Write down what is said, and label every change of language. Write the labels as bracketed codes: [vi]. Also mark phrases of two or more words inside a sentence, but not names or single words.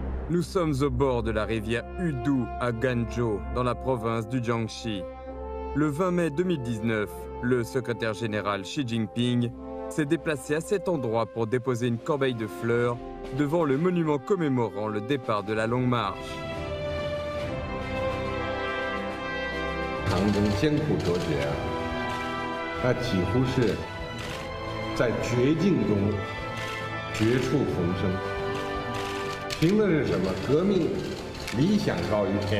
[fr] Nous sommes au bord de la rivière Udu à Ganzhou, dans la province du Jiangxi. Le 20 mai 2019, le secrétaire général Xi Jinping s'est déplacé à cet endroit pour déposer une corbeille de fleurs devant le monument commémorant le départ de la Longue Marche. [zh] 唐中艰苦卓绝，他几乎是在绝境中绝处逢生。凭的是什么？革命理想高于天。